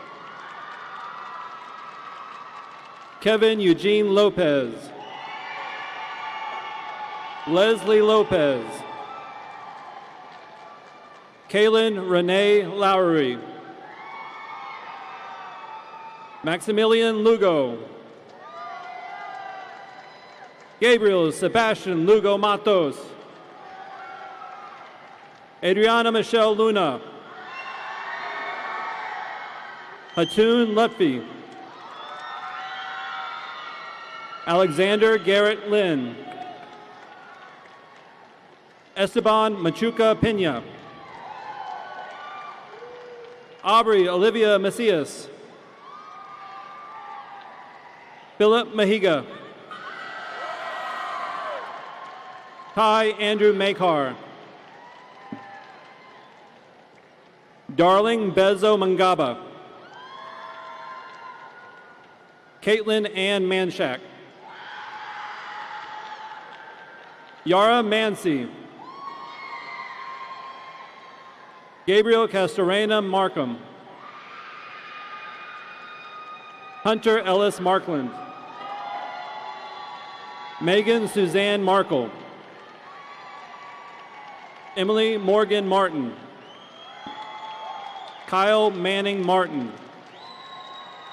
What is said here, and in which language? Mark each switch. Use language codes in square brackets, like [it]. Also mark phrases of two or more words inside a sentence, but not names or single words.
[en] Kevin Eugene Lopez. Leslie Lopez. Kaylin Renee Lowry. Maximilian Lugo. Gabriel Sebastian Lugo Matos. Adriana Michelle Luna. Hatun Lutfi. Alexander Garrett Lynn. Esteban Machuca Pena. Aubrey Olivia Macias. Philip Mahiga. Ty Andrew Makar. Darling Bezo Mangaba. Caitlin Ann Manshak. Yara Mancy. Gabriel Castorena Markham. Hunter Ellis Markland. Megan Suzanne Markle. Emily Morgan Martin. Kyle Manning Martin.